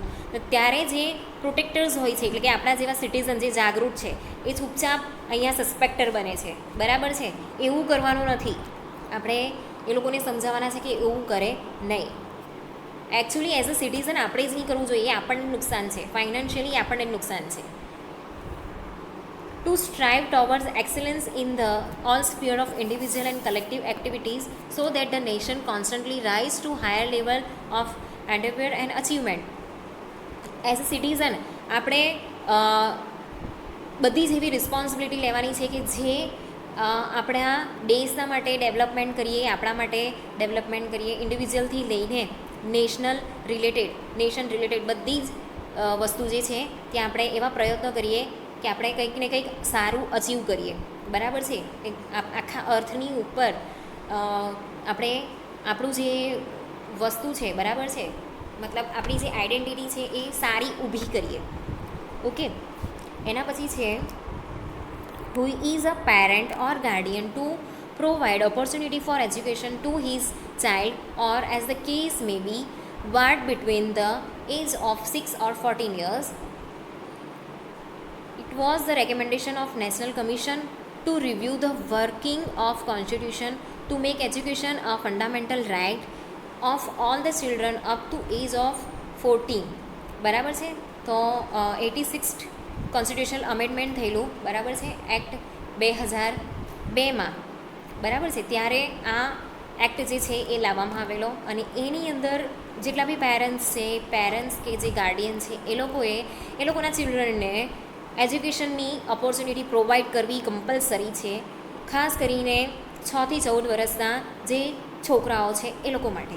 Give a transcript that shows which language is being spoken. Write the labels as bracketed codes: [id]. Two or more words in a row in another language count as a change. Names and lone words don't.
[gu] તો ત્યારે જે પ્રોટેક્ટર્સ હોય છે, એટલે કે આપણા જેવા સિટીઝન જે જાગૃત છે, એ ચૂપચાપ અહીંયા સસ્પેક્ટર બને છે, બરાબર છે. એવું કરવાનું નથી, આપણે એ લોકોને સમજાવવાના છે કે એવું કરે નહીં. એકચ્યુઅલી [en] as a citizen [gu] આપણે જ નહીં કરવું જોઈએ, એ આપણને નુકસાન છે, ફાઇનાન્શિયલી આપણને નુકસાન છે. [en] To strive towards excellence in the all sphere of individual and collective activities so that the nation constantly rise to higher level of endeavor and achievement. As a citizen [gu] આપણે બધી જ એવી રિસ્પોન્સિબિલિટી લેવાની છે કે જે આપણા દેશના માટે ડેવલપમેન્ટ કરીએ, આપણા માટે ડેવલપમેન્ટ કરીએ, ઇન્ડિવિજ્યુઅલથી લઈને નેશન રિલેટેડ બધી જ વસ્તુ જે છે ત્યાં આપણે એવા પ્રયત્નો કરીએ કે આપણે કંઈક ને કંઈક સારું અચીવ કરીએ, બરાબર છે. આખા અર્થની ઉપર આપણે આપણું જે વસ્તુ છે, બરાબર છે, મતલબ આપણી જે આઈડેન્ટિટી છે એ સારી ઊભી કરીએ, ઓકે. એના પછી છે [en] who is a parent or guardian to provide opportunity for education to his child or as the case may be what between the age of 6 or 14 years. It was the recommendation of National Commission to review the working of Constitution to make education a fundamental right of all the children up to age of 14, [gu] બરાબર છે. તો 86th [en] constitutional amendment [gu] થયેલું, બરાબર છે, એક્ટ 2002માં, બરાબર છે. ત્યારે આ એક્ટ જે છે એ લાવવામાં આવેલો અને એની અંદર જેટલા બી પેરેન્ટ્સ કે જે ગાર્ડિયન છે એ લોકોના ચિલ્ડ્રનને એજ્યુકેશનની [en] opportunity provide [gu] કરવી કમ્પલસરી છે, ખાસ કરીને 6 થી 14 વર્ષના જે છોકરાઓ છે એ લોકો માટે.